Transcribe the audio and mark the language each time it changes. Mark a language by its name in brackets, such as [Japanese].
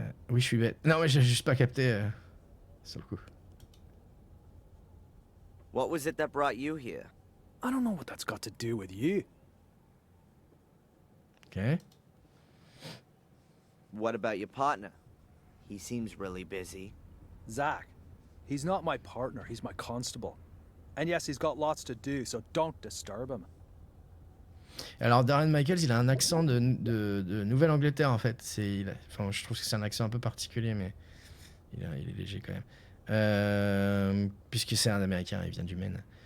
[French] Oui, je suis bête. Non, mais j'ai juste pas capté sur le coup. [English] What was it that brought you here? I don't know what that's got to do with you. Ok. What about your partner? He seems really busy. Zach. He's not my partner, he's my constable. And yes, he's got lots to do, so don't disturb him. [French] Alors Darren Michaels, il a un accent de Nouvelle-Angleterre en fait. Enfin, je trouve que c'est un accent un peu particulier, mais il est léger quand même. Puisque c'est un Américain, il vient du Maine.